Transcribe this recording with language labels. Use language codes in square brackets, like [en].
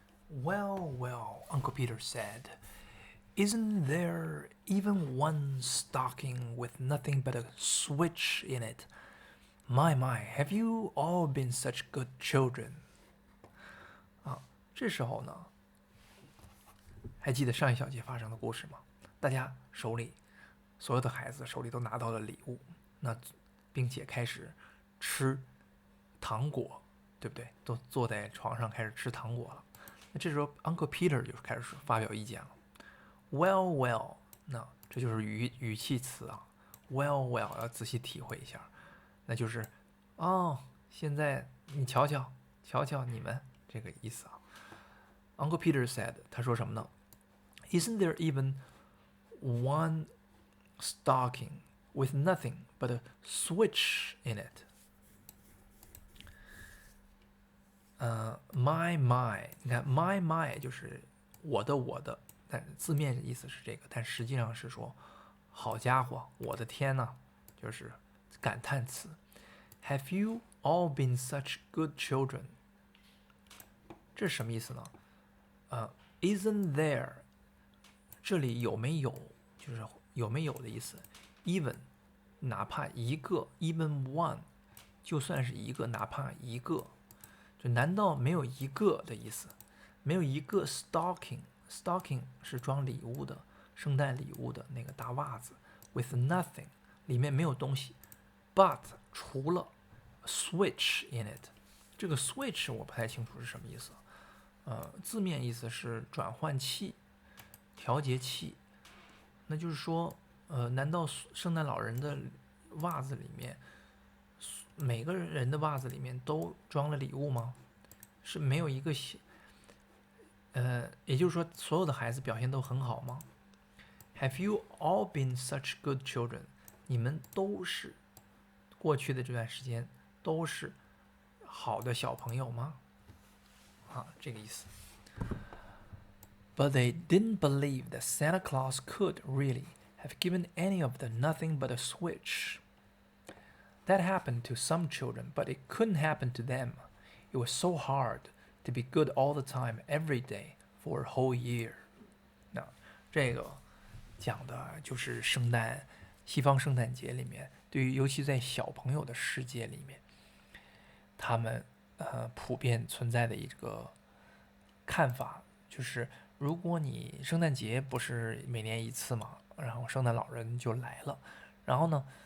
[en] Well, well, Uncle Peter said, isn't there even one stocking with nothing but a switch in it? My, have you all been such good children? [zh] 啊，这时候呢，还记得上一小节发生的故事吗？大家手里，所有的孩子手里都拿到了礼物，那并且开始吃糖果，对不对？都坐在床上开始吃糖果了。那这时候 Uncle Peter 就开始发表意见了。 [en] Well, well， [zh] 那这就是语气词啊。 [en] Well, well， [zh] 要仔细体会一下，那就是哦，现在你瞧瞧，瞧瞧你们这个意思啊。 [en] Uncle Peter said， [zh] 他说什么呢 [en] ？Isn't there even one stocking with nothing but a switch in it？ [zh] my， 你看 my 就是我的，但字面意思是这个，但实际上是说，好家伙，我的天呐，就是感叹词。 [en] Have you all been such good children？ [zh] 这是什么意思呢？ [en] Isn't there？ [zh] 这里有没有就是有没有的意思。 Even， 哪怕一个 ， [en] even one， [zh] 就算是一个，哪怕一个。就难道没有一个的意思？没有一个 stocking 是装礼物的，圣诞礼物的那个大袜子 [en] with nothing [zh] 里面没有东西 but 除了 switch in it。这个 switch 我不太清楚是什么意思，字面意思是转换器、调节器。那就是说难道圣诞老人的袜子里面每个人的袜子里面都装了礼物吗？是没有一个也就是说所有的孩子表现都很好吗？ [en] Have you all been such good children？ [zh] 你们都是过去的这段时间都是好的小朋友吗？这个意思。 [en] But they didn't believe that Santa Claus could really have given any of them nothing but a switch.That happened to some children, but it couldn't happen to them. It was so hard to be good all the time, every day, for a whole year. [zh] 那这个讲的就是西方圣诞节里面，对于尤其在小朋友的世界里面，他们普遍存在的一个看法，就是如果你圣诞节不是每年一次嘛，然后圣诞老人就来了，然后呢？